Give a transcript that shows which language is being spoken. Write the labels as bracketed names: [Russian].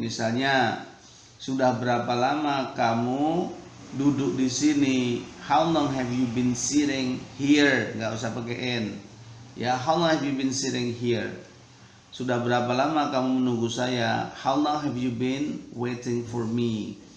[Indonesian] Misalnya sudah berapa lama kamu duduk di sini? [English] How long have you been sitting here? [Indonesian] Nggak usah pakai in. [English] Ya, how long have you been sitting here? [Indonesian] Sudah berapa lama kamu menunggu saya? [English] How long have you been waiting for me?